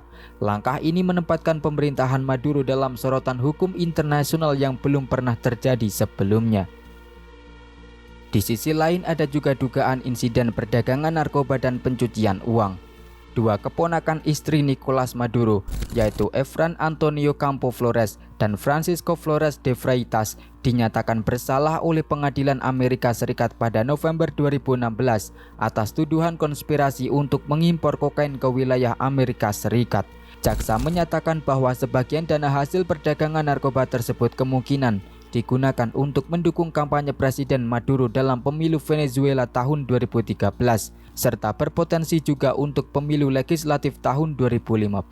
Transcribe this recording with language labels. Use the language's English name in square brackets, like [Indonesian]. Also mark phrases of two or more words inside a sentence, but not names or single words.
[Indonesian] Langkah ini menempatkan pemerintahan Maduro dalam sorotan hukum internasional yang belum pernah terjadi sebelumnya. Di sisi lain ada juga dugaan insiden perdagangan narkoba dan pencucian uang. Dua keponakan istri Nicolas Maduro, yaitu Efrain Antonio Campo Flores dan Francisco Flores de Freitas, dinyatakan bersalah oleh pengadilan Amerika Serikat pada November 2016 atas tuduhan konspirasi untuk mengimpor kokain ke wilayah Amerika Serikat. Jaksa menyatakan bahwa sebagian dana hasil perdagangan narkoba tersebut kemungkinan digunakan untuk mendukung kampanye Presiden Maduro dalam pemilu Venezuela tahun 2013, serta berpotensi juga untuk pemilu legislatif tahun 2015.